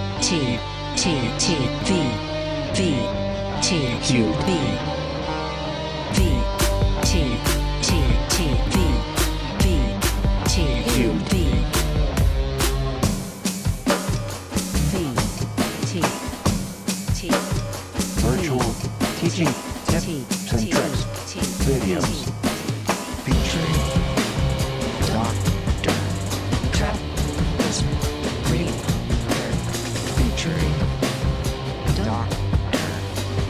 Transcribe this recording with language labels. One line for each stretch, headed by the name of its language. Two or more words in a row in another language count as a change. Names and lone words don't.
English: T T T V V T Q V V T T T V V T Q V V T T Virtual teaching tips and tricks videos featuring Dr. Travis Rieder. Featuring Dr.